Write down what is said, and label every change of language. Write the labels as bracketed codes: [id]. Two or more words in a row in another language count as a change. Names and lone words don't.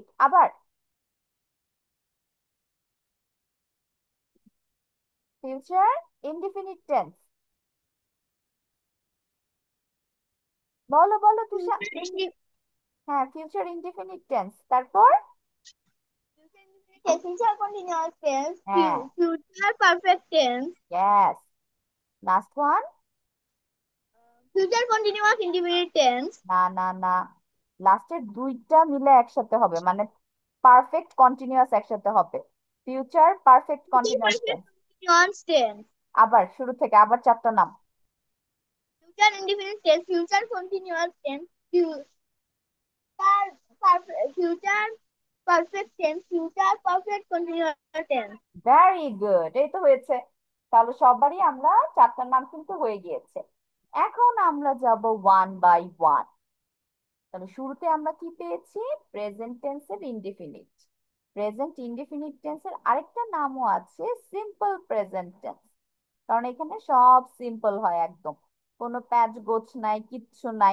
[bn] আবার [en] future indefinite tense. [bn] বলো বলো তুষা। হ্যাঁ, [en] future indefinite tense. [bn] তারপর [en] future continuous tense, [bn] হ্যাঁ, [en] future perfect tense, yes, last one. future continuous indefinite tense, [bn] না না না, লাস্টের 2টা মিলে একসাথে হবে, মানে [en] perfect continuous [bn] একসাথে হবে। [en] future perfect future কন্টিনিউয়াস perfect টেন্স। continuous tense, [bn] আবার শুরু থেকে, আবার 4টা নাম। [en] future indefinite tense, future continuous tense, future perfect tense, future perfect continuous tense. very good, [bn] এই তো হয়েছে। তাহলে সবারই আমরা 4টার নাম কিন্তু হয়ে গিয়েছে। এখন আমরা যাব [en] one by one. [bn] তাহলে শুরুতে আমরা কি পেয়েছি? [en] present tenser indefinite. present indefinite tenser [bn] আরেকটা নামও আছে [en] simple present tense, [bn] কারণ এখানে সব সিম্পল হয় একদম, কোনো প্যাচ গোছ নাই, কিচ্ছু নাই।